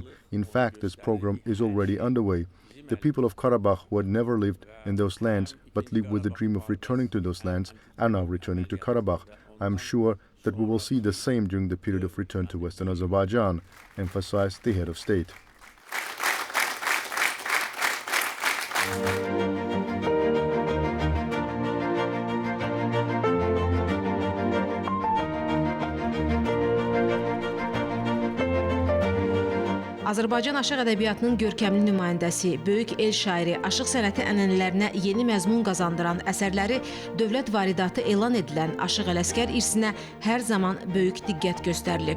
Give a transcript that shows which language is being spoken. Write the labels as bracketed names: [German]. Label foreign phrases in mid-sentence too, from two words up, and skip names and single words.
[English] In fact, this program is already underway. The people of Karabakh, who had never lived in those lands but lived with the dream of returning to those lands, are now returning to Karabakh. I am sure that we will see the same during the period of return to Western Azerbaijan, emphasized the head of state. [Azerbaijani] Azərbaycan aşıq ədəbiyyatının görkəmli nümayəndəsi, böyük el şairi, aşıq sənəti ənənələrinə yeni məzmun qazandıran əsərləri dövlət varidatı elan edilən Aşıq Ələskər irsinə hər zaman böyük diqqət göstərilib.